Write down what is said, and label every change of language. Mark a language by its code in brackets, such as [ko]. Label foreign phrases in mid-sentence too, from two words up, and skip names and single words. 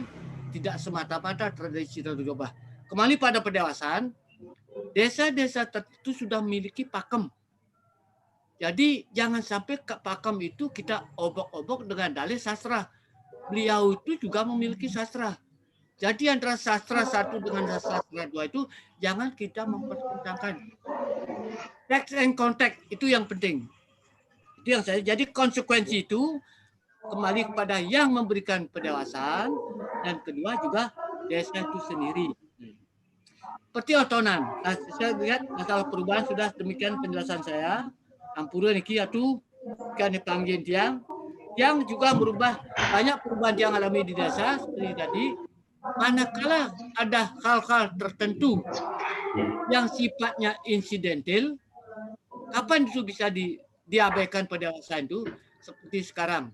[id] Tidak semata-mata tradisi itu dirubah. Kembali pada pendewasaan, desa-desa tertentu sudah memiliki pakem. Jadi jangan sampai pakem itu kita obok-obok dengan dalih sastra. Beliau itu juga memiliki sastra. Jadi antara sastra satu dengan sastra dua itu jangan kita mempertentangkan. [en] Text and context [id] itu yang penting. Itu yang saya. Jadi konsekuensi itu kembali kepada yang memberikan pendewasaan, dan kedua juga desa itu sendiri. Seperti otonan. Nah, saya lihat masalah perubahan sudah demikian penjelasan saya. [ban] Ampura niki [id] atu kan dipanggil tiang yang juga merubah banyak perubahan yang alami di desa seperti tadi. Manakala ada hal-hal tertentu yang sifatnya insidental, kapan itu bisa diabaikan pendewasaan itu seperti sekarang.